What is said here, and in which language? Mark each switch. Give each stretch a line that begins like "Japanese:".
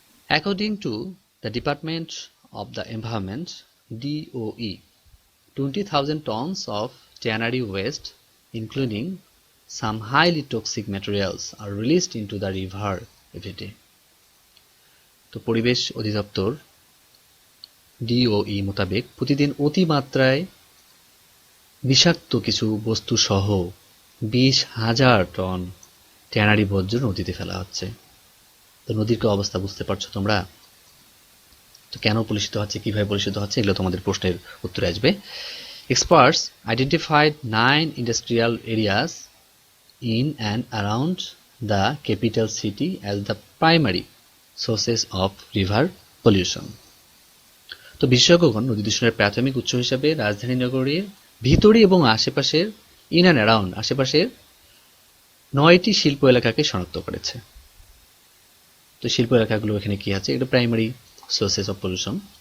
English: According to the Department of the Environment, DOE, 20,000 tons of tannery waste, including some highly toxic materials, are released into the river every day.
Bangla: তো পরিবেশ অধিদপ্তর DOE মোতাবেক প্রতিদিন অতিমাত্রায় বিষাক্ত কিছু বস্তু সহ 20,000 টন ট্যানারি বর্জ্য নদীতে ফেলা হচ্ছে। তো নদীর কি অবস্থা বুঝতে পারছো তোমরা? তো কেন কলুষিত হচ্ছে, কিভাবে কলুষিত হচ্ছে, এগুলো তোমাদের প্রশ্নের উত্তরে আসবে।
English: Experts identified 9 industrial areas in and around the capital city as the primary sources of river pollution.
Bangla: তো বিশেষজ্ঞগণ নদী দূষণের প্রাথমিক উৎস হিসাবে রাজধানী নগরীর ভিতরে এবং আশেপাশের আশেপাশের 9টি শিল্প এলাকাকে শনাক্ত করেছে। তো শিল্প এলাকাগুলো এখানে কি আছে, এটা
English: Primary sources of pollution.